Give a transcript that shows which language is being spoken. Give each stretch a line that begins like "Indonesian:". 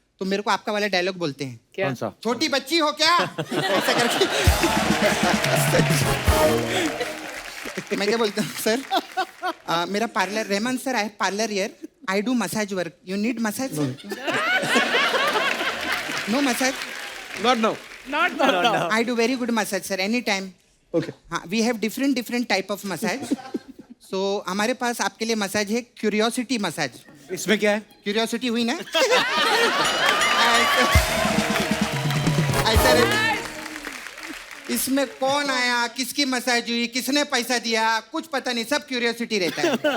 Hindi: तो मेरे को आपका वाला डायलॉग बोलते हैं, क्या? कौन सा? छोटी बच्ची हो क्या? ऐसा करके मैं क्या बोलता हूँ, सर मेरा पार्लर, रहमान सर है parlour here, I do massage work, you need massage?
English: No massage? Not now. Not I do very good massage, sir. Anytime. Okay. हाँ, we have different type of massage.
Hindi: So हमारे पास आपके लिए massage है curiosity massage. इसमें क्या है? Curiosity हुई ना? ऐसा इसमें कौन आया, किसकी मसाज हुई, किसने पैसा दिया, कुछ पता नहीं, सब क्यूरियोसिटी रहता है.